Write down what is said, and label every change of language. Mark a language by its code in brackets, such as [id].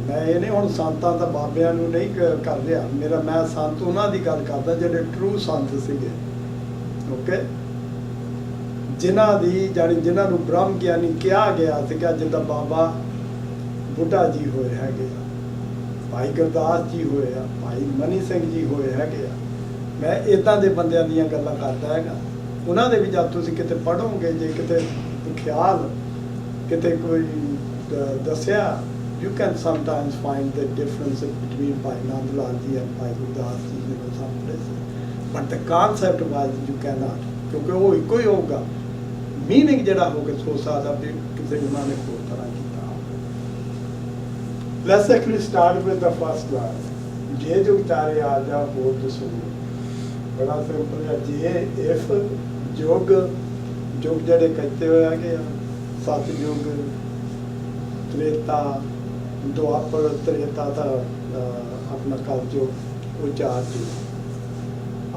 [pa] ਮੈਂ ਇਹ ਨਹੀਂ ਹੁਣ ਸੰਤਾਂ ਤਾਂ ਬਾਬਿਆਂ ਨੂੰ ਨਹੀਂ ਕਰ ਰਿਹਾ, ਮੈਂ ਸੰਤ ਉਹਨਾਂ ਦੀ ਗੱਲ ਕਰਦਾ ਜਿਹੜੇ ਟਰੂ ਸੰਤ ਸੀਗੇ, ਓਕੇ, ਜਿਨ੍ਹਾਂ ਨੂੰ ਬ੍ਰਹਮ ਗਿਆਨੀ ਕਿਹਾ ਗਿਆ ਸੀਗਾ, ਜਿੱਦਾਂ ਬਾਬਾ ਬੁੱਢਾ ਜੀ ਹੋਏ ਹੈਗੇ ਆ, ਭਾਈ ਗੁਰਦਾਸ ਜੀ ਹੋਏ ਆ, ਭਾਈ ਮਨੀ ਸਿੰਘ ਜੀ ਹੋਏ ਹੈਗੇ ਆ। ਮੈਂ ਇੱਦਾਂ ਦੇ ਬੰਦਿਆਂ ਦੀਆਂ ਗੱਲਾਂ ਕਰਦਾ ਹੈਗਾ। ਉਹਨਾਂ ਦੇ ਵੀ ਜਦ ਤੁਸੀਂ ਕਿਤੇ ਪੜ੍ਹੋਗੇ, ਜੇ ਕਿਤੇ ਖਿਆਲ ਕਿਤੇ ਕੋਈ ਦੱਸਿਆ, [en] you can sometimes find the difference between Bhai Nand Lal ji and Bhai Gurdas ji, you know, some places. But the concept wise you cannot, [pa] ਕਿਉਂਕਿ ਉਹ ਇੱਕੋ ਹੀ ਹੋਊਗਾ, ਮੀਨਿੰਗ ਜਿਹੜਾ ਹੋਊਗਾ ਸੋ ਸਕਦਾ ਵੀ ਕਿਸੇ ਉਹਨਾਂ ਨੇ ਹੋਰ ਤਰ੍ਹਾਂ ਕੀਤਾ। [en] Let's actually start with the first line. [pa] ਜੇ ਜੁਗ ਚਾਰੇ ਆ ਜਾ ਹੋਰ ਦਸੂ। ਬੜਾ ਸਿੰਪਲ ਹੈ। ਜੇ if ਜੁਗ ਜਿਹੜੇ ਕੱਚੇ ਹੋਏ ਹੈਗੇ ਆ, ਸਤਿਯੁਗ, ਤ੍ਰੇਤਾ, ਦੁਆਪਰ, ਤ੍ਰੇਤਾ ਤਾਂ ਆਪਣਾ ਕਲਯੁਗ, ਉਹ ਚਾਰ ਯੁਗ।